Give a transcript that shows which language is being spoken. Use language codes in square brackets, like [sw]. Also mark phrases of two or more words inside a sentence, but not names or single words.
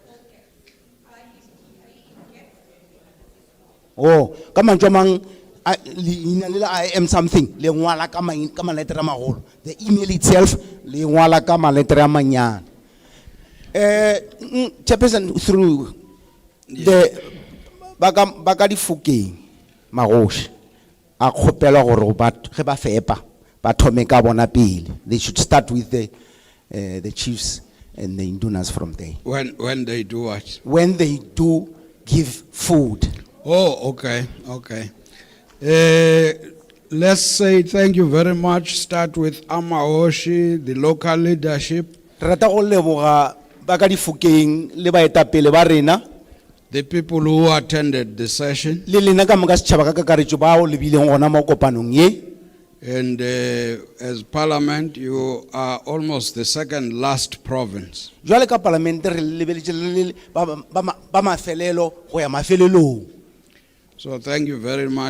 [en] Oh, come on, I am something. The email itself, Chairperson, through the [nso] Bagadi Fuki, Marosh, a kgopela gore ge ba fepa ba thome ka bona pele. [en] They should start with the chiefs and the indunas from there. When they do what? When they do give food. Oh, okay. Let's say thank you very much. Start with Amaoshi, the local leadership. [nso] Rata go leboga Bagadi Fukeng le baetapele ba rena. [en] The people who attended the session. And as Parliament, you are almost the second last province. So thank you very much.